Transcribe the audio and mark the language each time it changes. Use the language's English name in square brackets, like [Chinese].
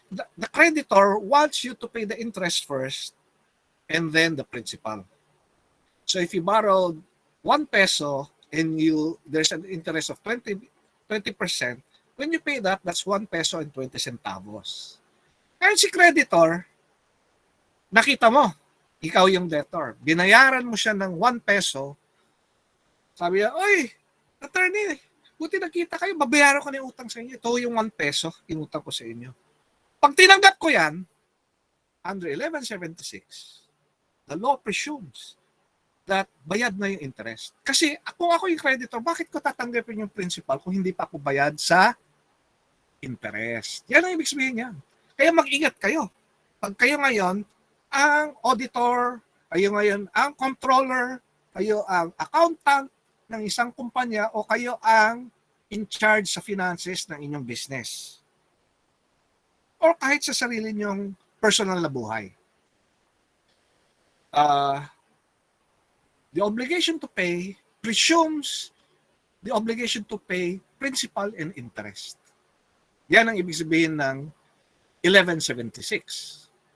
[English] The creditor wants you to pay the interest first and then the principal. So if you borrowed 1 peso and there's an interest of 20%, when you pay that, that's 1 peso and 20 centavos. [Filipino] Kaya si creditor, nakita mo, ikaw yung debtor. Binayaran mo siya ng 1 peso. Sabi niya, oy, attorney, buti nakita kayo, babayaran ko na yung utang sa inyo. Ito yung 1 peso, inutang ko sa inyo. Pag tinanggap ko yan, under 1176, [English] the law presumes that [Filipino] bayad na yung interest. Kasi kung ako yung creditor, bakit ko tatanggapin yung principal kung hindi pa ako bayad sa interest? Yan ang ibig sabihin niya. Kaya mag-ingat kayo. Pag kayo ngayon, ang auditor, kayo ngayon ang controller, kayo ang accountant ng isang kumpanya o kayo ang in charge sa finances ng inyong business. Or kahit sa sarili niyong personal na buhay. [English] The obligation to pay presumes the obligation to pay principal and interest. [Filipino] Yan ang ibig sabihin ng 1176.